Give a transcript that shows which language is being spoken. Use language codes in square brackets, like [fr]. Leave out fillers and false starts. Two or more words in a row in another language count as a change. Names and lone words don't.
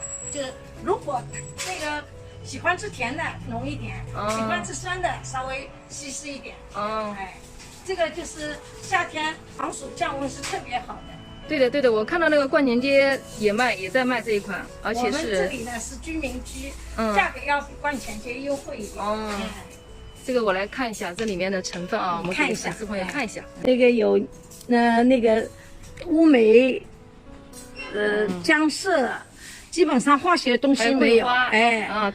[zh] 就如果那個喜歡吃甜的濃一點，喜歡吃酸的稍微稀釋一點。哎，這個就是夏天防暑降溫是特別好的。對的對的，我看到那個冠前街也在賣這一款，而且是我們這裡呢是居民區，價格要比冠前街優惠一點。這個我來看一下這裡面的成分啊，我們給粉絲朋友看一下。那個有，那個烏梅，薑色，基本上化學東西沒有，哎，